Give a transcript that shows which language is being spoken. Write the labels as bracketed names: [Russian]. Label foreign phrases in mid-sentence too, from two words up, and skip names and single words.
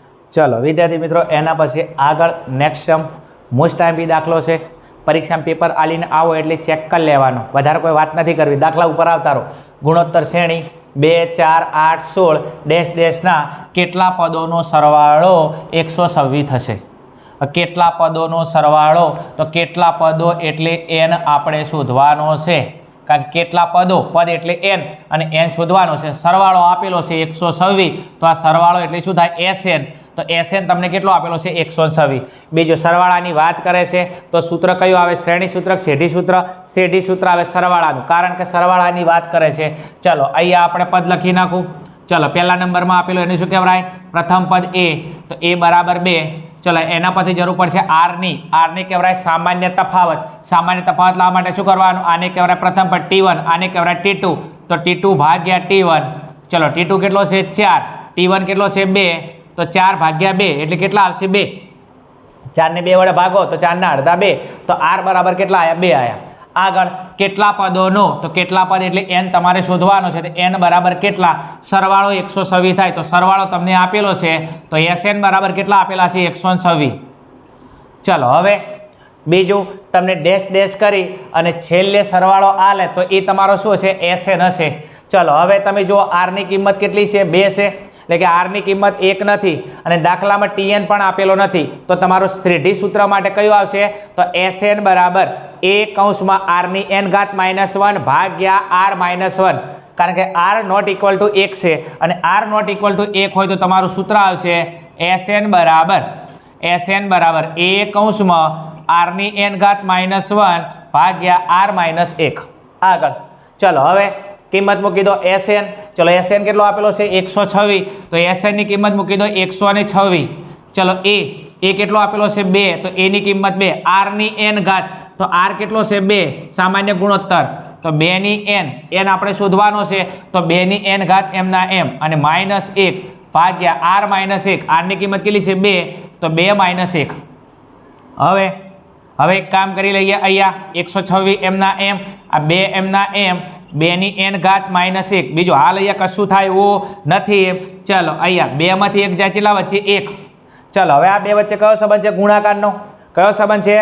[Gujarati] ચલો વિદ્યાર્થી મિત્રો એના પછી આગળ [English] next sum most time be [Gujarati] દાખલો છે। પરીક્ષા મેં પેપર આલીને આવો એટલે ચેક કર લેવાનો, વધારે કોઈ બાત નહીં કરવી। દાખલા ઉપર આવતા રહો। ગુણોત્તર શ્રેણી 2 4 8 16 ડૅશ ડૅશના કેટલા પદોનો સરવાળો 126 થશે। કેટલા પદોનો સરવાળો તો કેટલા પદો એટલે એન આપણે શોધવાનો છે, કારણ કેટલા પદો પદ એટલે એન અને એન શોધવાનો છે। સરવાળો આપેલો છે 126 તો આ સરવાળો એટલે શું થાય એસએન, તો એસએન તમને કેટલો આપેલો છે 126। બીજો સરવાળાની વાત કરે છે તો સૂત્ર કયો આવે? શ્રેણી સૂત્ર, શ્રેઢી સૂત્ર। શ્રેઢી સૂત્ર આવે સરવાળાનું, કારણ કે સરવાળાની વાત કરે છે। ચલો અહીંયા આપણે પદ લખી નાખું। ચલો પહેલા નંબર મેં આપેલો એને શું કહેવાય? પ્રથમ પદ એ, તો એ બરાબર 2। ચલો એના પરથી જરૂર પડશે આર ની। આર ને કહેવાય સામાન્ય તફાવત। સામાન્ય તફાવત લાવવા માટે શું કરવાનું? આને કહેવાય પ્રથમ પદ T1, આને કહેવાય T2, તો T2 ભાગ્યા T1। ચલો T2 કેટલો છે 4, T1 કેટલો છે 2, તો 4 ભાગ્યા 2 એટલે કેટલા આવશે 2। 4 ને 2 વડે ભાગો તો 4 ના અર્ધા 2, તો આર બરાબર કેટલા આયા? 2 આયા। આગળ કેટલા પદોનો, તો કેટલા પદ એટલે એન તમારે શોધવાનો છે, તો એન બરાબર કેટલા? સરવાળો 126 થાય, તો સરવાળો તમને આપેલો છે, તો એસએન બરાબર કેટલા આપેલા છે? 126। ચલો હવે બીજું તમને ડૅશ ડૅશ કરી અને છેલ્લે સરવાળો આલે તો એ તમારો શું છે? એસએન હશે। ચલો હવે તમે જો આર ની કિંમત કેટલી છે? 2 છે, એટલે કે આર ની કિંમત 1 નથી અને દાખલામાં ટીએન પણ આપેલો નથી, તો તમારો શ્રેઢી સૂત્ર માટે કયું આવશે? તો એસએન બરાબર a કૌંસમાં આર ની n ઘાત -1 ભાગ્યા આર -1, કારણ કે આર [English] not equal to [Gujarati] 1 છે અને આર [English] not equal to [Gujarati] 1 હોય તો તમારું સૂત્ર આવશે એસએન બરાબર a કૌંસમાં આર ની n ઘાત -1 ભાગ્યા આર -1। આગળ ચલો હવે કિંમત મૂકી દો એસએન। ચલો એસએન કેટલો આપેલો છે? 126, તો એસએન ની કિંમત મૂકી દો 126। ચલો એ કેટલો આપેલો છે? 2, તો એ ની કિંમત 2। આર ની n ઘાત, તો આર કેટલો છે? 2, સામાન્ય ગુણોત્તર, તો 2 ની n આપણે શોધવાનો છે, તો 2 ની n ઘાત m ના m અને -1 ભાગ્યા આર -1। આર ની કિંમત કેટલી છે? 2, તો 2 -1। હવે એક કામ કરી લઈએ। અહીંયા 126 m ના m, આ 2 m ના m, 2 ની n ઘાત -1। બીજું હાલ અહીંયા કશું થાય એવું નથી એમ। ચલો અહીંયા 2 માંથી 1 જાય કેટલા વચ્ચે? 1। ચલો હવે આ બે વચ્ચે કયો સંબંધ છે? ગુણાકારનો। કયો સંબંધ છે?